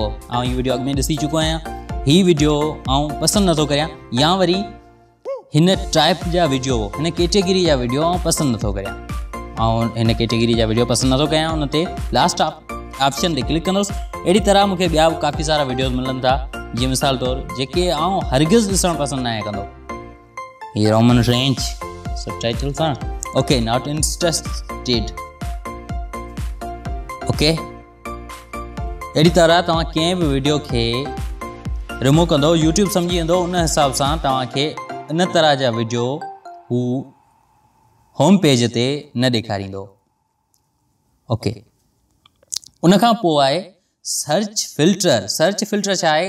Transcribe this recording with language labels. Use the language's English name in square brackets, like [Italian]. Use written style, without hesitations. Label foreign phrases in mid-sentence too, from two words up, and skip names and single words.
[Sindhi] ऐं हीअ वीडियो अॻु में ॾिसी चुको आहियां, हीअ वीडियो आउं पसंदि नथो करियां, या वरी हिन टाइप जा वीडियो, हिन कैटेगरी जा वीडियो आउं पसंदि नथो करियां, ऐं हिन कैटेगरी जा वीडियो पसंदि नथो करियां, उन ते [English] last option [Sindhi] ते क्लिक कंदुसि। अहिड़ी तरह मूंखे ॿिया बि काफ़ी सारा वीडियोज़ मिलनि था, जीअं मिसाल तौरु जेके आउं हरगिज़ ॾिसणु पसंदि न कंदो। हीअ [English] Roman range subtitle [Sindhi] सां, [English] okay, not interested, okay. [Sindhi] अहिड़ी तरह तव्हां कंहिं बि वीडियो खे रिमूव कंदो, यूट्यूब सम्झी वेंदो। उन हिसाब सां तव्हांखे इन तरह जा वीडियो हू [English] home page [Sindhi] ते न ॾेखारींदो। ओके, उन खां पोइ आहे [English] search filter [Sindhi] छा आहे?